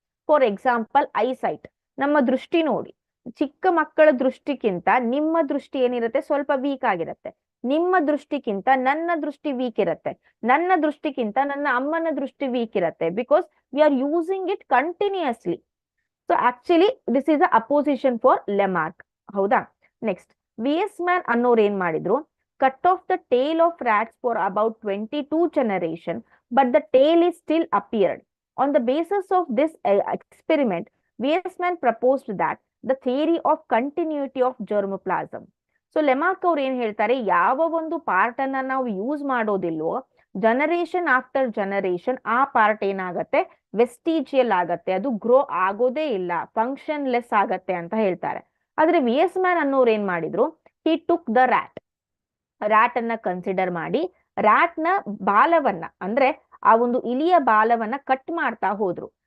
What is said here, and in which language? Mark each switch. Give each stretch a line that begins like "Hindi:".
English: for example eyesight,
Kannada: ನಮ್ಮ ದೃಷ್ಟಿ ನೋಡಿ, ಚಿಕ್ಕ ಮಕ್ಕಳ ದೃಷ್ಟಿಗಿಂತ ನಿಮ್ಮ ದೃಷ್ಟಿ ಏನಿರುತ್ತೆ ಸ್ವಲ್ಪ ವೀಕ್ ಆಗಿರುತ್ತೆ. ನಿಮ್ಮ ದೃಷ್ಟಿಗಿಂತ ನನ್ನ ದೃಷ್ಟಿ ವೀಕ್ ಇರುತ್ತೆ, ನನ್ನ ದೃಷ್ಟಿಗಿಂತ ನನ್ನ ಅಮ್ಮನ ದೃಷ್ಟಿ ವೀಕ್ ಇರುತ್ತೆ.
English: Because we are using it continuously. So actually this is a opposition for Lamarck.
Kannada: ಹೌದಾ?
English: next, VS man
Kannada: ಅನ್ನೋರು ಏನ್ ಮಾಡಿದ್ರು,
English: Cut off the tail of rats for about 22 generation, but the tail is still appeared. On the basis of this experiment, VS man proposed that the theory of continuity of germplasm.
Kannada: So ಲೆಮಾರ್ಕ್ ಅವ್ರು ಏನ್ ಹೇಳ್ತಾರೆ, ಯಾವ ಒಂದು part ಅನ್ನ ನಾವು use ಮಾಡೋದಿಲ್ವೋ
English: generation after generation
Kannada: ಆ part ಏನಾಗತ್ತೆ, vestigial ಆಗತ್ತೆ, ಅದು ಗ್ರೋ ಆಗೋದೇ ಇಲ್ಲ, ಫಂಕ್ಷನ್ ಲೆಸ್ ಆಗತ್ತೆ ಅಂತ ಹೇಳ್ತಾರೆ. ಆದ್ರೆ VS ಮ್ಯಾನ್ ಅನ್ನೋರು ಏನ್ ಮಾಡಿದ್ರು,
English: he took the rat
Kannada: ಅನ್ನ ಕನ್ಸಿಡರ್ ಮಾಡಿ ರ್ಯಾಟ್ ನ ಬಾಲವನ್ನ, ಅಂದ್ರೆ ಆ ಒಂದು ಇಲಿಯ ಬಾಲವನ್ನ ಕಟ್ ಮಾಡ್ತಾ ಹೋದ್ರು.